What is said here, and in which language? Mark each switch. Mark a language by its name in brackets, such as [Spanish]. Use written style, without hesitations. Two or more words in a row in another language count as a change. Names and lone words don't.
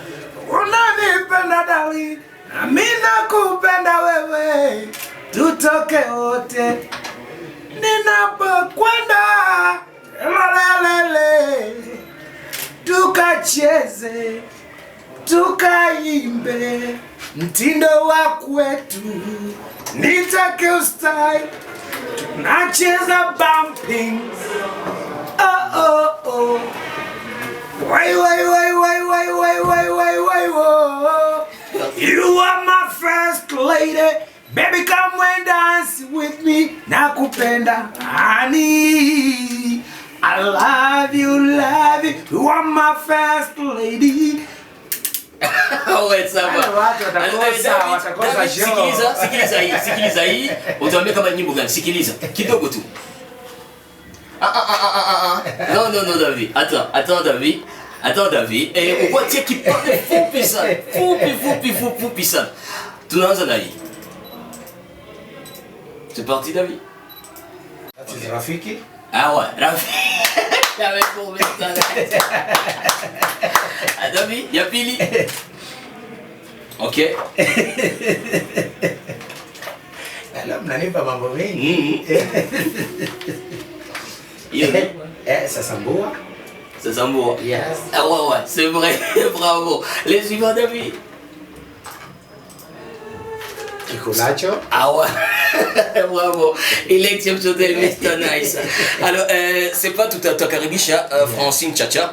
[Swahili] Unanipenda darling, mimi nakupenda wewe, tutoke wote ninapokwenda. Lelele, tukacheze, tukaimbe mtindo wa kwetu, nitake ustayi, nacheza bumping. Oh. [English] Why, you are my first lady. Baby, come and dance with me. [Swahili] Nakupenda, honey. [English] I love you. You are my first lady. [Swahili] Sikiliza hii. Utaambia kama nyimbo gani? Sikiliza kidogo tu. Non, David. [French] Attends, David. [Swahili] Uko tia kipande fupi sana. Fupi sana. Tunaanza na hii. [French] C'est parti, David. C'est Rafiki. Ah ouais, Rafiki. J'avais pour ça. Ah, David, il y a Pili. Ok. [Swahili] Alors, mnanipa mambo mengi. [French] Ça Sambua. Ça Sambua. [English] Yes. [French] Ah ouais, c'est vrai. Bravo. Les suivants, David. [Swahili] Kikulacho. [French] Ah ouais. Bravo. Il est exceptionnel, Mr Nice. Alors, c'est pas tout à karibisha Francine Chacha.